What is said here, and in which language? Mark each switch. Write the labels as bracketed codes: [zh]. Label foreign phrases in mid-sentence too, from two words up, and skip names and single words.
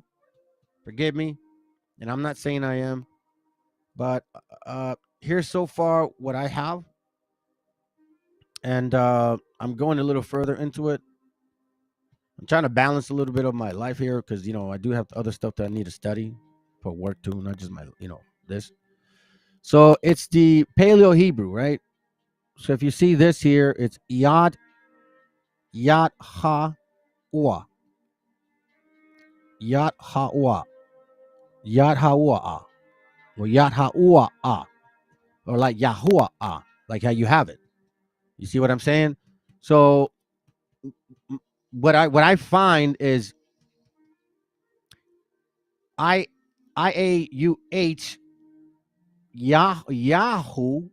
[en] Forgive me, and I'm not saying I am, but here's so far what I have, and I'm going a little further into it. I'm trying to balance a little bit of my life here because I do have other stuff that I need to study for work too, not just my this. So it's the Paleo Hebrew, right? So if you see this here, it's Yad Ha Ua. Yad Ha Ua. Yad Ha Ua. Or Yad Ha Ua. Or like Yahuwah, like how you have it. You see what I'm saying? So what I find is IAUH Yahoo.